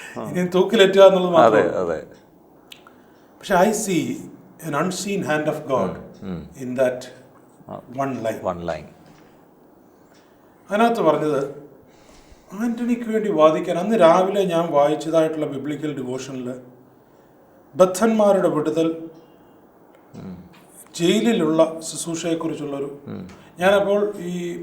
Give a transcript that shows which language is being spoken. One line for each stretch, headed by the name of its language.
Malayalam: ഇനി തൂക്കിലേറ്റുക എന്നുള്ളത് മാത്രമേ. പക്ഷെ
English: I see an unseen hand of God in that one line.
Malayalam: അതിനകത്ത് പറഞ്ഞത് ആൻ്റണിക്ക് വേണ്ടി വാദിക്കാൻ അന്ന് രാവിലെ ഞാൻ വായിച്ചതായിട്ടുള്ള ബിബ്ലിക്കൽ ഡിവോഷനിൽ ബദ്ധന്മാരുടെ വിടുതൽ, ജയിലിലുള്ള ശുശ്രൂഷയെക്കുറിച്ചുള്ളൊരു, ഞാനപ്പോൾ ഈ